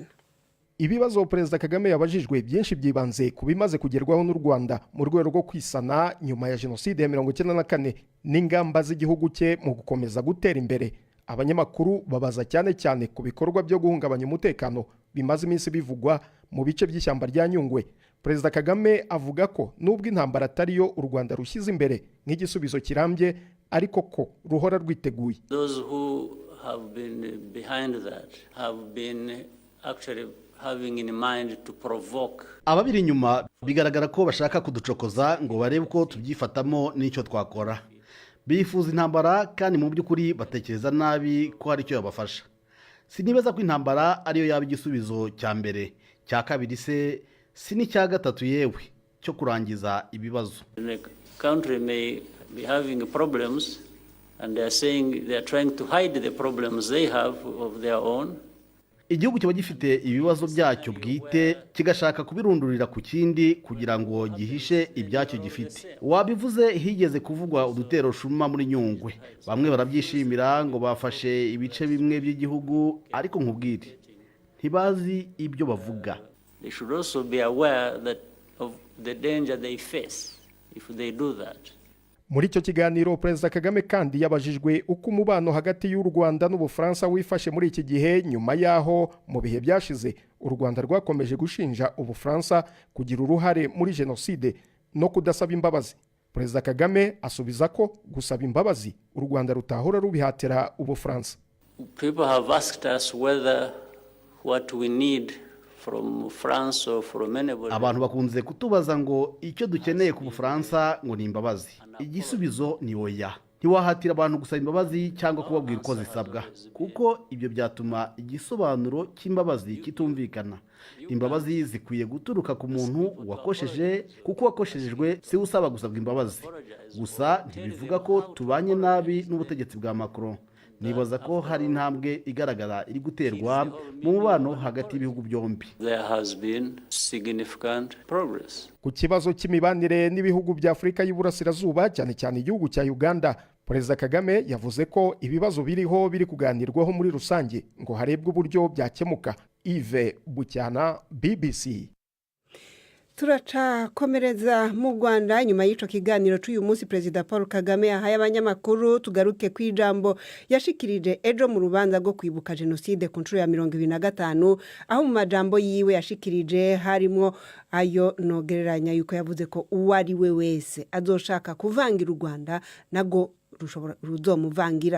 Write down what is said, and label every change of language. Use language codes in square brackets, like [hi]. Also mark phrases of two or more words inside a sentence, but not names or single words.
[rw] Ibibazo Perezida Kagame yabajijwe byinshi byibanze kubimaze kugerwaho n'u Rwanda mu rwego rwo kwisana nyuma ya genocide ya 1994 n'ingamba z'igihugu cye mu gukomeza gutera imbere. Abanyamakuru babaza cyane cyane ku bikorwa byo guhungabanya umutekano bimaze iminsi bivugwa mu bice by'ishyamba rya Nyungwe. Perezida Kagame avuga ko nubwo intambara atariyo u Rwanda rushyize imbere nk'igisubizo kirambye, ariko ko ruhora rwiteguye. [en] Those who have been behind that have been actually having in mind to provoke. [rw] Ababiri inyuma bigaragara ko bashaka kuducokoza ngo barebe uko tubyifatamo n'icyo twakora. Bifuza intambara kandi mu by'ukuri batekereza nabi ko hari icyo yabafasha. Sinibaza ko intambara ariyo yaba igisubizo cya mbere, cya kabiri se si n'icya gatatu yewe cyo kurangiza ibibazo. [en] The country may be having problems and they are saying they are trying to hide the problems they have of their own. [rw] Igihugu kiba gifite ibibazo byacyo bwite kigashaka kubirundurira ku kindi kugira ngo gihishe ibyacyo gifite. Wabivuze higeze kuvugwa udutero shuma muri Nyungwe. Bamwe barabyishimira ngo bafashe ibice bimwe by'igihugu ariko nkubwire ntibazi ibyo bavuga. [en] They should also be aware that of the danger they face if they do that. [rw] Muri icyo kiganiro Perezida Kagame kandi yabajijwe uko umubano hagati y'u Rwanda n'Ubufaransa wifashe muri iki gihe nyuma yaho mu bihe byashize u Rwanda rwakomeje gushinja Ubufaransa kugira uruhare muri jenoside no kudasaba imbabazi. Perezida Kagame asubiza ko gusaba imbabazi u Rwanda rutahora rubihatira Ubufaransa. [en] People have asked us whether what we need from France or from anybody. [rw] Abantu bakunze kutubaza ngo icyo dukeneye ku Bufaransa ngo ni imbabazi. Igisubizo ni oya. Ntiwahatira abantu gusaba imbabazi cyangwa kubabwira uko zisabwa kuko ibyo byatuma igisobanuro cy'imbabazi kitumvikana. Imbabazi zikwiye guturuka ku muntu wakosheje kuko wakoshejejwe si usaba gusabwa imbabazi. Gusa ntibivuga ko tubanye nabi n'ubutegetsi bwa Macron. Nibaza ko hari intambwe igaragara iri guterwa mu mubano hagati y'ibihugu byombi. [en] There has been significant progress. [rw] Ku kibazo cy'imibanire n'ibihugu bya Afurika y'Iburasirazuba cyane cyane igihugu cya Uganda, Perezida Kagame yavuze ko ibibazo biriho biri kuganirwaho muri rusange ngo harebwe uburyo byakemuka. Yves Bucyana, BBC. [rn] Turacakomereza mu Rwanda nyuma y'ico kiganiro cy'uyu munsi Perezida Paul Kagame yahaye abanyamakuru tugaruke ku ijambo yashikirije ejo mu rubanza rwo kwibuka jenoside ku nshuro ya 25 aho mu majambo yiwe yashikirije harimo ayo nogereranya yuko yavuze ko uwari we wese azoshaka kuvangira u Rwanda nago ruzomuvangira.